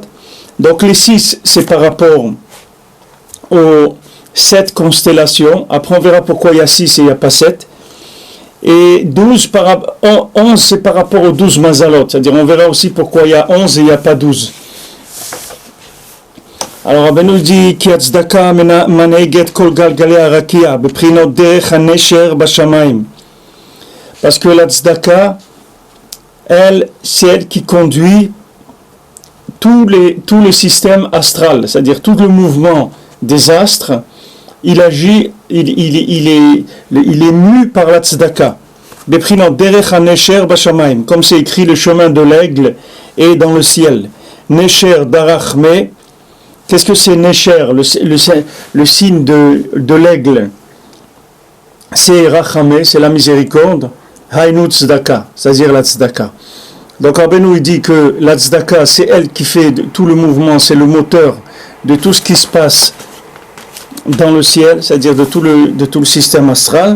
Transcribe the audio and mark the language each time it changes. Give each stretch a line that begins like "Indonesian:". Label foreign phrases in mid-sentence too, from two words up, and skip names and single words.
French: Donc les 6, c'est par rapport aux 7 constellations. Après, on verra pourquoi il y a 6 et il n'y a pas 7. Et 11, c'est par rapport aux 12 mazalot. C'est-à-dire, on verra aussi pourquoi il y a 11 et il n'y a pas 12. Alors, Rabbi nous dit
Hebrew: כי צדקה מנהגת כל גלגלי הרקיע בבחינת דרך הנשר בשמים.
French: Parce que la tzedaka, elle, c'est elle qui conduit tout le système astral, c'est-à-dire tout le mouvement des astres. Il agit, il est mu par la tzedaka.
Hebrew: בבחינת דרך הנשר בשמים,
French: comme c'est écrit le chemin de l'aigle est dans le ciel.
Hebrew: נשר דרחמי.
French: Qu'est-ce que c'est Nesher, le signe de l'aigle? C'est Rachamé, c'est la miséricorde.
Hebrew: היינו צדקה,
French: c'est-à-dire la tzedaka. Donc Rabbeinu il dit que la tzedaka, c'est elle qui fait tout le mouvement, c'est le moteur de tout ce qui se passe dans le ciel, c'est-à-dire de tout le système astral.